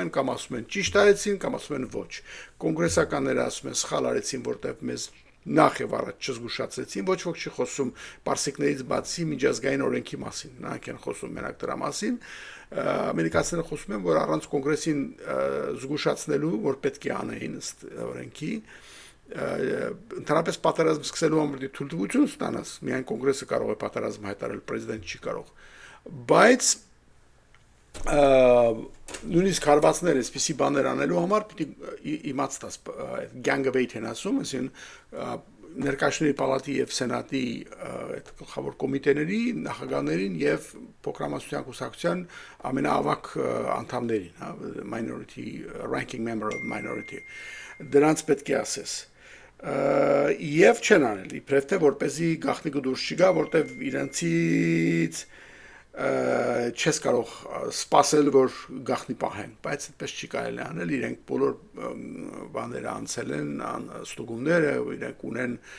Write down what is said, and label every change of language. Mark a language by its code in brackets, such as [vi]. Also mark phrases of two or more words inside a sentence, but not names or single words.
[hy] են կամ ասում են ճիշտ արեցին, կամ ասում են ոչ։ Կոնգրեսականները ասում են սխալ արեցին, որտեղ մեզ նախ եւ առաջ չզգուշացրեցին, ոչ ոք չի խոսում պարսիկներից բացի միջազգային օրենքի մասին, նրանք են խոսում մենակ դրա մասին։ Ամերիկացիները խոսում են, որ առանց կոնգրեսին զգուշացնելու, որ պետք է անեին ըստ օրենքի, ընդհանրապես պատերազմ սկսելու համար թույլտվություն ստանաս, միայն կոնգրեսը կարող է պատերազմ հայտարարել, պրեզիդենտ չի կարող։ Բայց նույնիսկ հարվածներ այսպիսի բաներ անելու համար պիտի իմացտաս [en] gang of eight [hy] են ասում, այսինքն ներկայացնի պալատի եւ սենատի այդ գլխավոր կոմիտեների նախագահներին եւ փոքրամասնության կուսակցության ամենաավակ անդամներին, հա, [en] minority ranking member of minority [hy] դրանց պետք է ասես եւ չեն անել իբրև թե որպեսզի գաղտնիքը դուրս չգա, որտեվ իրենցից չես կարող սպասել, որ գաղտնի պահեն, բայց այդպես չի կարելի անել, իրենք բոլոր բաները անցել են, ստուգումները, իրենք ունեն